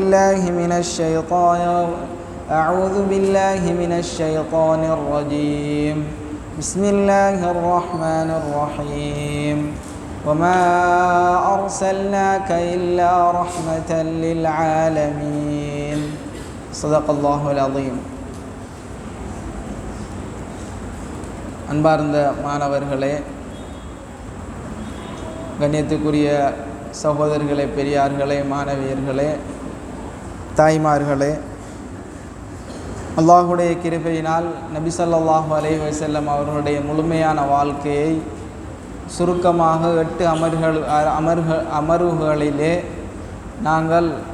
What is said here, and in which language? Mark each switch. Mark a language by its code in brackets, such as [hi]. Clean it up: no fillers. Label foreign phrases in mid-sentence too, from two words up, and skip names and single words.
[ar] بالله من الشيطان الرجيم بسم الله الرحمن الرحيم وما أرسلناك إلا رحمة للعالمين صدق الله العظيم. [ta] அன்பார்ந்த மாணவர்களே, கண்ணியத்துக்குரிய சகோதரர்களே, பெரியார்களே, மாணவியர்களே, தாய்மார்களே, அல்லாஹுடைய கிருபையினால் நபி [ar] صلى الله عليه وسلم [ta] அவர்களுடைய முழுமையான வாழ்க்கையை சுருக்கமாக 8 அமர்வுகளிலே நாங்கள்